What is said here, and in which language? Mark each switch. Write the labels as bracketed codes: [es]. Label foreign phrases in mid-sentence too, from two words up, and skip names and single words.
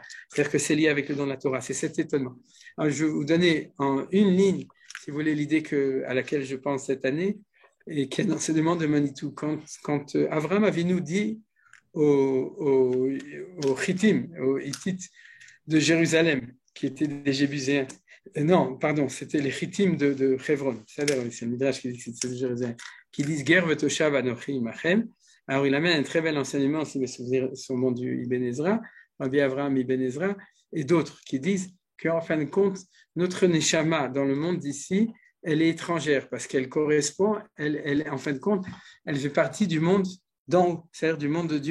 [fr] C'est-à-dire que c'est lié avec le don de la Torah, c'est cet étonnement. Alors, je vais vous donner en une ligne, si vous voulez, l'idée à laquelle je pense cette année, et qui est l'enseignement de Manitou. Quand Avraham Avinu dit aux Hittim, aux Hittites de Jérusalem, qui étaient des Jébuséens, non, pardon, c'était les Hittim de Hebron, c'est le Midrash qui dit que c'est de Jérusalem, qui disent [he] גר ותושב אנכי עמכם. [fr] Alors il amène un très bel enseignement, si vous vous souvenez, son nom du Ibn Ezra, Rabbi Avraham Ibn Ezra, et d'autres qui disent qu'en fin de compte, notre neshama dans le monde d'ici, elle est étrangère parce qu'elle correspond, en fin de compte, elle fait partie du monde d'en haut, c'est-à-dire du monde de Dieu.